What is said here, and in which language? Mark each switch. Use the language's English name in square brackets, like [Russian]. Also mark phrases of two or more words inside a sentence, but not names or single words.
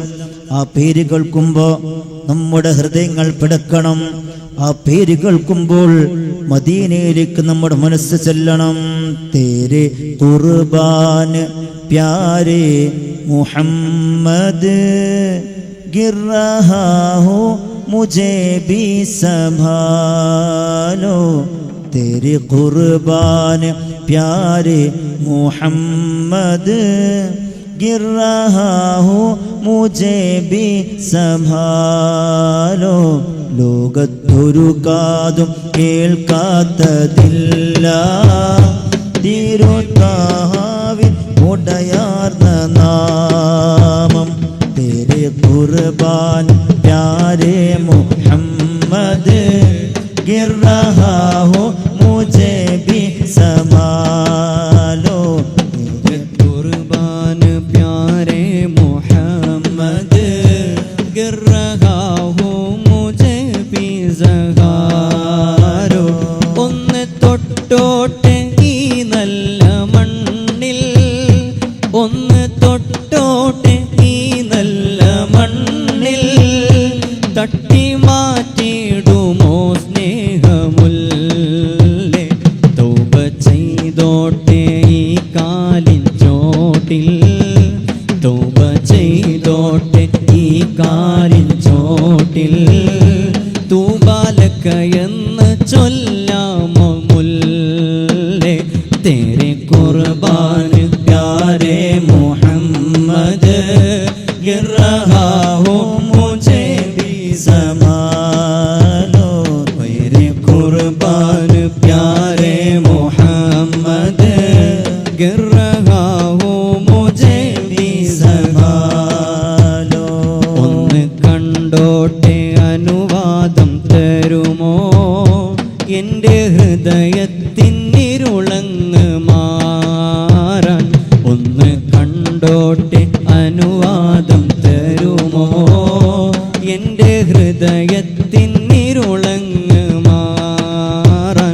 [Malayalam] ആ പേര് കേൾക്കുമ്പോൾ നമ്മുടെ ഹൃദയങ്ങൾ പിടക്കണം. ആ പേര് കേൾക്കുമ്പോൾ മദീനയിലേക്ക് നമ്മുടെ മനസ്സ് ചെല്ലണം. [Hindi] तेरे कुर्बान प्यारे मोहम्मद गिर रहा हो मुझे भी संभालो. तेरे कुर्बान प्यारे मोहम्मद गिर रहा हूँ मुझे भी संभालो. [Malayalam] ലോകത്തൊരു കാതും കേൾക്കാത്തതില്ല തിരുത്താവിൻ ഉടയാർന്ന നാമം. [Hindi] तेरे कुर्बान प्यारे मोहम्मद गिर रहा हो मुझे भी संभालो. तेरे कुर्बान प्यारे मोहम्मद गिर रहा हूँ मुझे भी संभालो. [Malayalam] ഒന്ന് തൊട്ടോട്ടെ ഈ നല്ല മണ്ണിൽ, ഒന്ന് തൊട്ടോട്ടെ ഈ നല്ല മണ്ണിൽ, തട്ടി മാറ്റിടുമോ സ്നേഹമുല്ലേ. തൗബ ചെയ്തോട്ടെ ഈ കാലിൻ ചോട്ടിൽ, തൗബ ചെയ്തോട്ടെ ഈ കാലിൻ ചോട്ടിൽ, തൂബാലക്ക എന്ന് ചൊല്ലാമോ മുല്ലേ. [Hindi] तेरे कुर्बान प्यारे मोहम्मद गिर रहा हो मुझे भी संभालो. तेरे कुर्बान प्यारे मोहम्मद गिर रहा हूँ मुझे भी संभालो. [Malayalam] ഒന്ന് കണ്ടോട്ടെ അനുവാദം തരുമോ എൻ്റെ ഹൃദയത്തിനിരുളങ്ങ് മാറാൻ. ഒന്ന് കണ്ടോട്ടെ അനുവാദം തരുമോ എൻ്റെ ഹൃദയത്തിനിരുളങ്ങ് മാറാൻ.